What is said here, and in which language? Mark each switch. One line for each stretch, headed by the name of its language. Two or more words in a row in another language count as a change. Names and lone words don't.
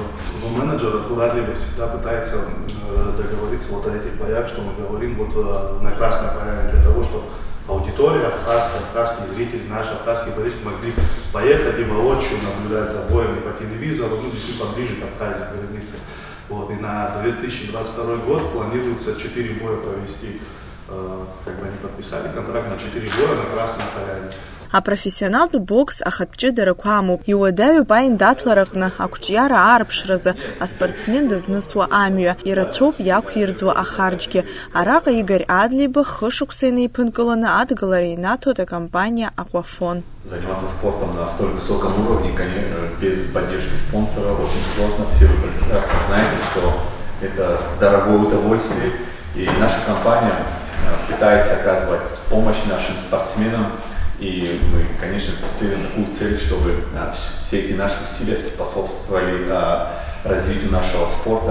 Russian: Но менеджер Артур Адлеиба всегда пытается договориться о этих боях, что мы говорим на Красной Поляне, для того, чтобы аудитория абхазские зрители, наши абхазские болельщики могли поехать и воочию наблюдать за боем и по телевизору, действительно поближе к Абхазии, к границе. И на 2022 год планируется 4 боя провести. Они подписали контракт на 4 боя на Красной Поляне.
Abkhazian: Апрофессионалтә бокс ахатә ҷыдарақәа амоуп. Иуадаҩуп аиндаҭлараҟны ақәҿиара аарԥшразы аспортсмен дызнысуа амҩа, ирацәоуп иақәирӡуа ахарџьгьы. Араҟа Игорь Адлеиба хышықәса инеиԥынкыланы адгалара инаҭоит акомпаниа Aquafon.
Russian: Заниматься спортом на столь высоком уровне, конечно, без поддержки спонсора очень сложно. Все вы прекрасно знаете, что это дорогое удовольствие, и наша компания пытается оказывать помощь нашим спортсменам. И мы, конечно, преследуем такую цель, чтобы все эти наши усилия способствовали развитию нашего спорта.